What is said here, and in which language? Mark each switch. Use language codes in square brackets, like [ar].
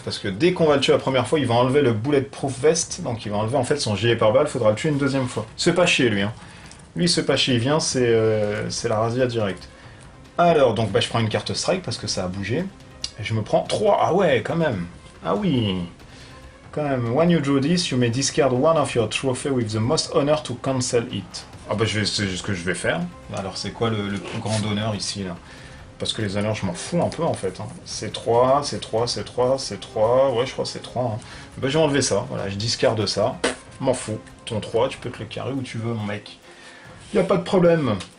[fr] Parce que dès qu'on va le tuer la première fois, il va enlever le bulletproof vest. Donc il va enlever en fait son gilet pare-balles. Il faudra le tuer une deuxième fois. C'est pas chier lui. Hein. Lui, c'est pas chier. Il vient, c'est la razzia direct. Alors, donc bah, je prends une carte strike parce que ça a bougé. Et je me prends 3. Ah ouais, quand même. Ah oui. Quand même. [en] When you draw this, you may discard one of your trophy with the most honor to cancel it. [fr] Ah bah c'est ce que je vais faire. Alors c'est quoi le plus grand honneur ici là? Parce que les honneurs, je m'en fous un peu en fait. Hein. C'est 3, c'est 3, c'est 3, c'est 3. Ouais, je crois que c'est 3. Hein. Bah, je vais enlever ça. Voilà, je discarde ça. M'en fous. Ton 3, tu peux te le carrer où tu veux, mon mec. Y a pas de problème.